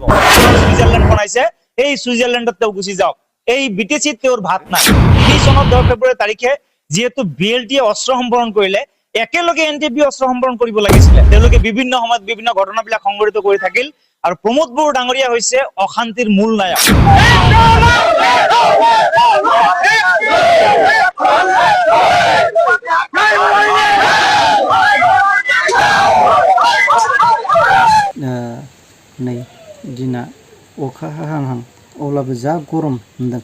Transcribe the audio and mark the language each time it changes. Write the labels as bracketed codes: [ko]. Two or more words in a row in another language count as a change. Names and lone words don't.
[as] ছুইজাৰলেণ্ড বনাইছে, এই ছুইজাৰলেণ্ডত তেওঁ গুচি যাওক। এই বিটিচিত তেওঁৰ ভাত নাই। 20 চনৰ 10 ফেব্ৰুৱাৰী তাৰিখে যেহেতু BLT-য়ে অস্ত্ৰ সম্বৰণ কৰিলে, একেলগে NTB অস্ত্ৰ সম্বৰণ কৰিব লাগিছিলে। তেওঁলোকে বিভিন্ন সময়ত বিভিন্ন ঘটনাবিলাক সংঘটিত কৰি থাকিল আৰু প্ৰমোদ বড়ো ডাঙৰীয়া হৈছে অশান্তিৰ মূল নায়ক। [brx] नै दिना अखा हाहां अब्लाबो जा गरम मोनदों।